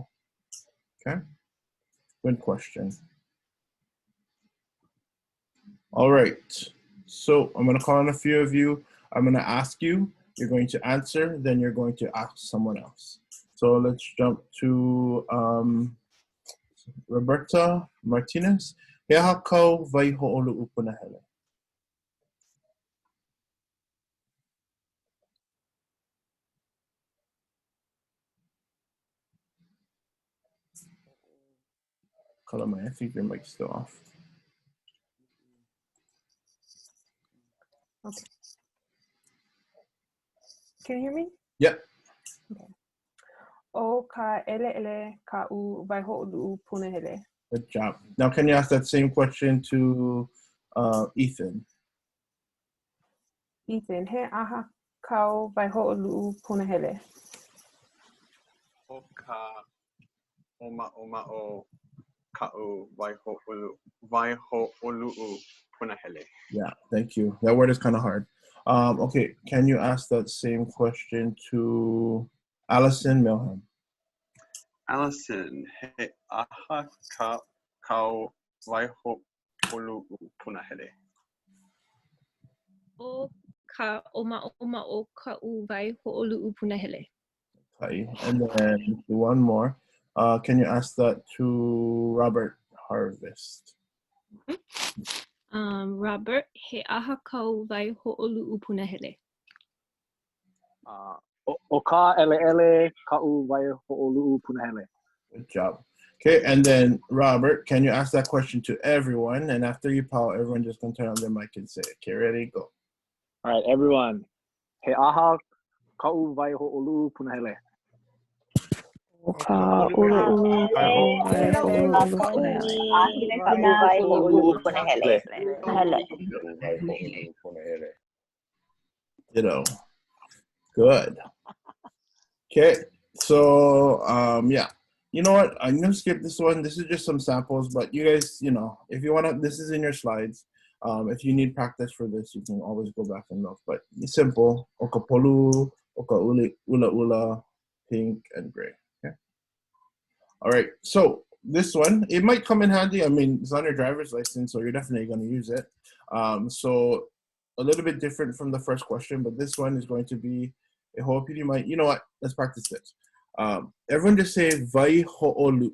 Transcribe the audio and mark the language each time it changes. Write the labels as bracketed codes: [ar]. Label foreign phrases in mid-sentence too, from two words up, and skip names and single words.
[en] Okay? Good question. All right. So I'm going to call on a few of you. I'm going to ask you. You're going to answer. Then you're going to ask someone else. So let's jump to Roberta Martinez. [haw] He aha kau waihoʻoluʻu punahele? [en] Kalamai, I think your mic's still off. Okay. Can you hear me? Yep. Okay. [haw] O ka ʻELELO ka'u waihoʻoluʻu punahele. [en] Good job. Now, can you ask that same question to Ethan? Ethan, [haw] he aha kau waihoʻoluʻu punahele. O ka oma'o ka'u waihoʻoluʻu punahele. [en] Yeah, thank you. That word is kind of hard. Okay, can you ask that same question to Allison Milham? Allison, [haw] he aha kau waihoʻoluʻu punahele. O ka oma'o ka'u waihoʻoluʻu punahele. [en] Okay, and then one more. Can you ask that to Robert Harvest? Robert, [haw] he aha kau waihoʻoluʻu punahele. O ka ʻELELO ka'u waihoʻoluʻu punahele. [en] Good job. Okay, and then Robert, can you ask that question to everyone? And after you pau, everyone just gonna turn on their mic and say it. Okay, ready, go. All right, everyone. [haw] He aha ka'u waihoʻoluʻu punahele. [en] Ditto. Good. Okay, so yeah. You know what? I'm gonna skip this one. This is just some samples, but you guys, you know, if you wanna, this is in your slides. If you need practice for this, you can always go back and look. But it's simple. [haw] Oka polu, oka ula, [en] pink and gray. Okay. All right. So this one, it might come in handy. I mean, it's on your driver's license, so you're definitely going to use it. So a little bit different from the first question, but this one is going to be a whole PD might. You know what? Let's practice this. Everyone just say waihoʻoluʻu.